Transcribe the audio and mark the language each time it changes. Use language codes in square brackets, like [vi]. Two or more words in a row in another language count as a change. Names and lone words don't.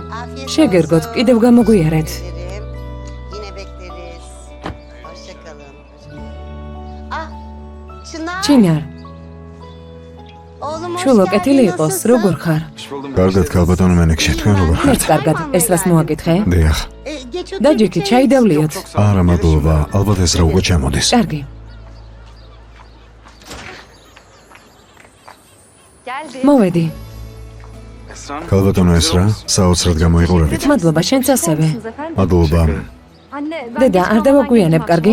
[ka] შეგერგოთ, კიდევ გამოგვიარეთ. [tr] Yine bekleriz. Hoşça kalın. Ah, Çınar. [ka] ჩინარ, [tr] Oğlum hoş [ka] შულო, [tr] geldin. [ka] კეთილი იყოს, როგორ ხარ? კარგად ქალბატონო მენექშე, თქვენ როგორ ხართ? მეც კარგად, ეს რას მოაკითხე? დიახ. [tr] Geç otur, [ka] დაჯექი, [tr] bir çay [ka] ჩაი [tr] içelim. [ka] დავლიოთ. არა, მადლობა, ალბათ ეს რა უკვე ჩამოდის. კარგი. მოვედი. ქალბატონო ეს რა? საოცრად გამოიყურებით. მადლობა, შენც ასევე. მადლობა. დედა, არ დავაგვიანებ, კარგი?